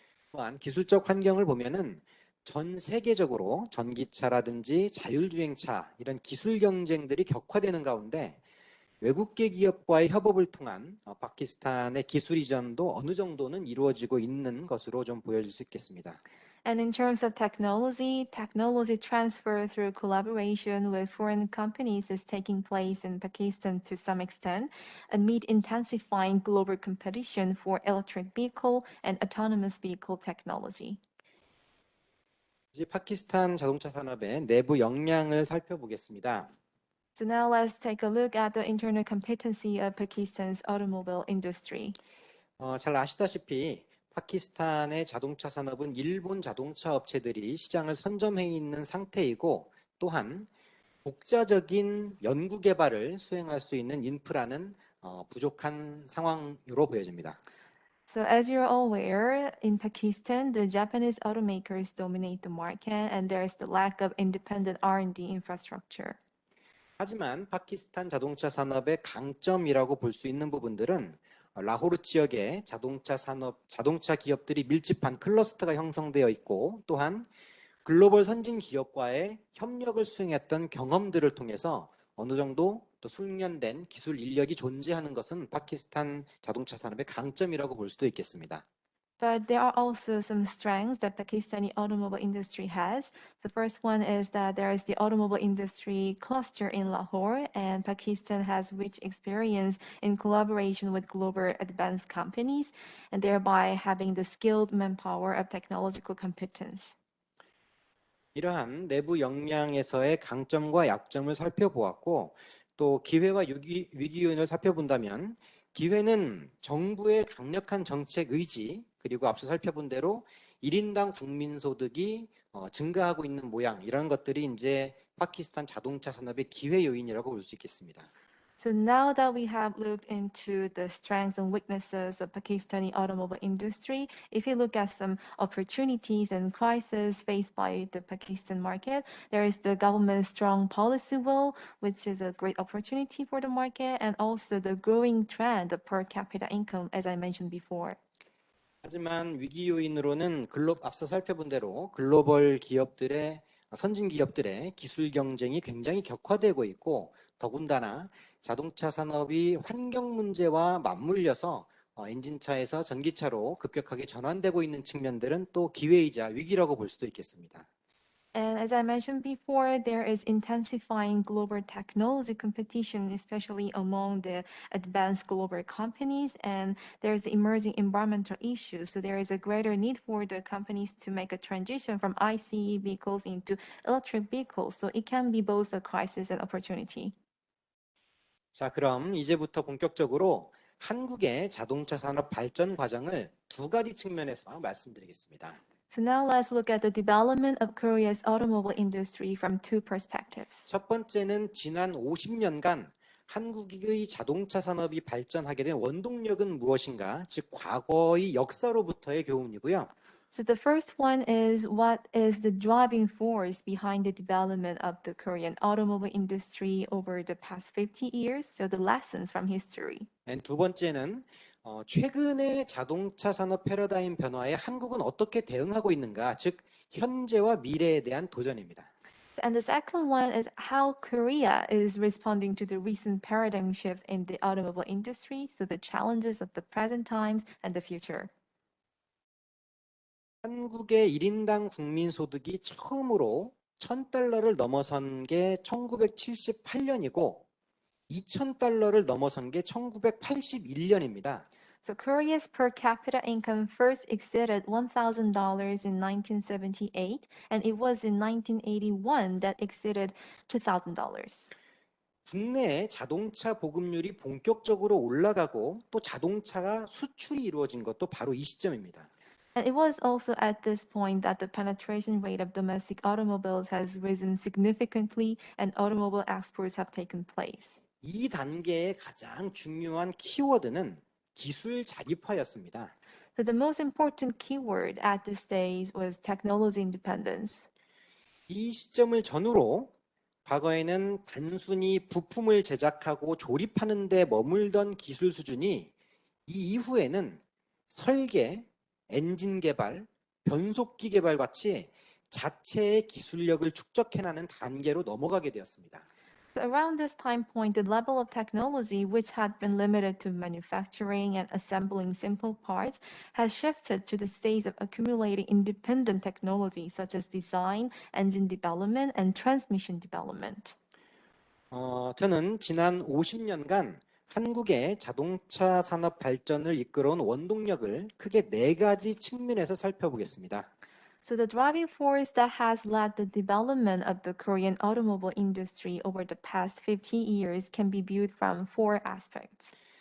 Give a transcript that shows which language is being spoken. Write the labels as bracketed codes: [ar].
[ko] 또한 기술적 환경을 보면은 전 세계적으로 전기차라든지 자율주행차 이런 기술 경쟁들이 격화되는 가운데 외국계 기업과의 협업을 통한 파키스탄의 기술 이전도 어느 정도는 이루어지고 있는 것으로 좀 보여질 수 있겠습니다. [en] And in terms of technology, technology transfer through collaboration with foreign companies is taking place in Pakistan to some extent, amid intensifying global competition for electric vehicle and autonomous vehicle technology. [ko] 이제 파키스탄 자동차 산업의 내부 역량을 살펴보겠습니다. [en] So now let's take a look at the internal competency of Pakistan's automobile industry. [ko] 잘 아시다시피 파키스탄의 자동차 산업은 일본 자동차 업체들이 시장을 선점해 있는 상태이고, 또한 독자적인 연구 개발을 수행할 수 있는 인프라는 부족한 상황으로 보여집니다. [en] So as you're all aware, in Pakistan, the Japanese automakers dominate the market and there is the lack of independent R&D infrastructure. [ko] 하지만 파키스탄 자동차 산업의 강점이라고 볼 수 있는 부분들은 라호르 지역에 자동차 기업들이 밀집한 클러스터가 형성되어 있고, 또한 글로벌 선진 기업과의 협력을 수행했던 경험들을 통해서 어느 정도 또 숙련된 기술 인력이 존재하는 것은 파키스탄 자동차 산업의 강점이라고 볼 수도 있겠습니다. [en] But there are also some strengths that Pakistani automobile industry has. The first one is that there is the automobile industry cluster in Lahore, and Pakistan has rich experience in collaboration with global advanced companies, and thereby having the skilled manpower of technological competence. [ko] 이러한 내부 역량에서의 강점과 약점을 살펴보았고, 또 기회와 위기 요인을 살펴본다면 기회는 정부의 강력한 정책 의지, 그리고 앞서 살펴본 대로 1인당 국민 소득이 증가하고 있는 모양, 이런 것들이 이제 파키스탄 자동차 산업의 기회 요인이라고 볼 수 있겠습니다. [en] So now that we have looked into the strengths and weaknesses of Pakistani automobile industry, if you look at some opportunities and crises faced by the Pakistan market, there is the government's strong policy will, which is a great opportunity for the market, and also the growing trend of per capita income, as I mentioned before. [ko] 하지만 위기 요인으로는 앞서 살펴본 대로 글로벌 기업들의 선진 기업들의 기술 경쟁이 굉장히 격화되고 있고, 더군다나 자동차 산업이 환경 문제와 맞물려서 엔진차에서 전기차로 급격하게 전환되고 있는 측면들은 또 기회이자 위기라고 볼 수도 있겠습니다. [en] And as I mentioned before, there is intensifying global technology competition, especially among the advanced global companies, and there's emerging environmental issues. So there is a greater need for the companies to make a transition from ICE vehicles into electric vehicles. So it can be both a crisis and opportunity. [ko] 자, 그럼 이제부터 본격적으로 한국의 자동차 산업 발전 과정을 두 가지 측면에서 말씀드리겠습니다. [en] So now let's look at the development of Korea's automobile industry from two perspectives. [ko] 첫 번째는 지난 50년간 한국의 자동차 산업이 발전하게 된 원동력은 무엇인가? 즉 과거의 역사로부터의 교훈이고요. [en] So the first one is what is the driving force behind the development of the Korean automobile industry over the past 50 years? So the lessons from history. [ko] 두 번째는 최근의 자동차 산업 패러다임 변화에 한국은 어떻게 대응하고 있는가? 즉 현재와 미래에 대한 도전입니다. [en] And the second one is how Korea is responding to the recent paradigm shift in the automobile industry, so the challenges of the present times and the future. [ko] 한국의 1인당 국민 소득이 처음으로 $1,000를 넘어선 게 1978년이고 2,000달러를 넘어선 게 1981년입니다. [en] So Korea's per capita income first exceeded $1,000 in 1978, and it was in 1981 that exceeded $2,000. [ko] 국내에 자동차 보급률이 본격적으로 올라가고 또 자동차가 수출이 이루어진 것도 바로 이 시점입니다. [en] And it was also at this point that the penetration rate of domestic automobiles has risen significantly and automobile exports have taken place. [ko] 이 단계의 가장 중요한 키워드는 기술 자립화였습니다. [en] So the most important keyword at this stage was technology independence. [ko] 이 시점을 전후로 과거에는 단순히 부품을 제작하고 조립하는 데 머물던 기술 수준이 이 이후에는 설계, 엔진 개발, 변속기 개발 같이 자체의 기술력을 축적해나가는 단계로 넘어가게 되었습니다. [en] Around this time point, the level of technology, which had been limited to manufacturing and assembling simple parts, has shifted to the stage of accumulating independent technology such as design, engine development, and transmission development. [ko] 저는 지난 50년간 한국의 자동차 산업 발전을 이끌어온 원동력을 크게 네 가지 측면에서 살펴보겠습니다. [en] So the driving force that has led the development of the Korean automobile industry over the past 50 years can be viewed from four aspects.